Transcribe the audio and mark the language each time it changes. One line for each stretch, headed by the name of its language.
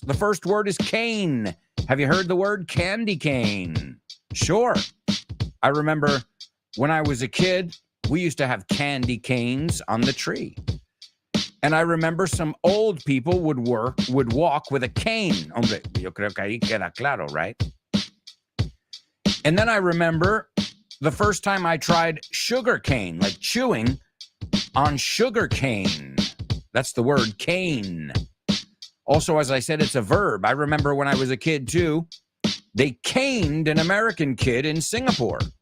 English: The first word is cane. Have you heard the word candy cane? Sure. I remember when I was a kid, we used to have candy canes on the tree. And I remember some old people would walk with a cane.
Spanish: Hombre, yo creo que ahí queda claro, right?
English: And then I remember the first time I tried sugar cane, like chewing on sugar cane. That's the word cane. Also, as I said, it's a verb. I remember when I was a kid, too, they caned an American kid in Singapore.